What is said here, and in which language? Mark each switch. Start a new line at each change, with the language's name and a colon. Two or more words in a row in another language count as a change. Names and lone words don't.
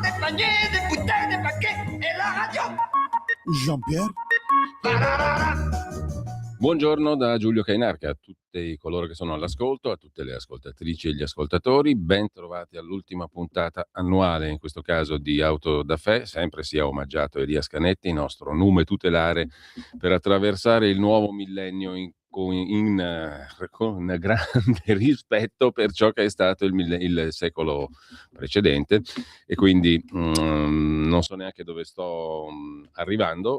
French: paniers, des bouteilles, des paquets et la radio. Jean-Pierre?
Italian: Buongiorno da Giulio Cainarca a tutti coloro che sono all'ascolto, a tutte le ascoltatrici e gli ascoltatori. Ben trovati all'ultima puntata annuale, in questo caso di Auto da Fè. Sempre sia omaggiato Elia Scanetti, nostro nume tutelare per attraversare il nuovo millennio con grande rispetto per ciò che è stato il secolo precedente, e quindi non so neanche dove sto arrivando.